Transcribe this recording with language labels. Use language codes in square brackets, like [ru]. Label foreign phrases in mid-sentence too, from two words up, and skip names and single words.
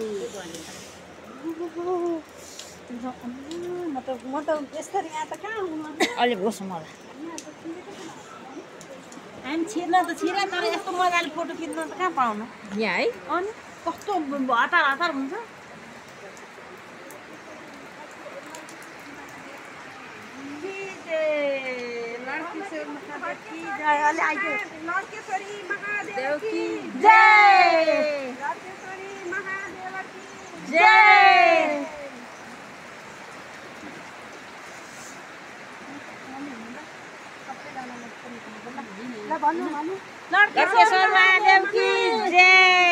[ne] म त यसरी यहाँ त कहाँ हुनु अलि होस् मलाई हामी छिर्न त छिरे तर यस्तो मजाले फोटो खिच्न त कहाँ पाउनु यहाँ है। अनि कस्तो हतार हुन्छ। [hi] लड्केश्वरी महादेव की जय। लड्केश्वरी महादेव की जय। लड्केश्वर महादेव की जय।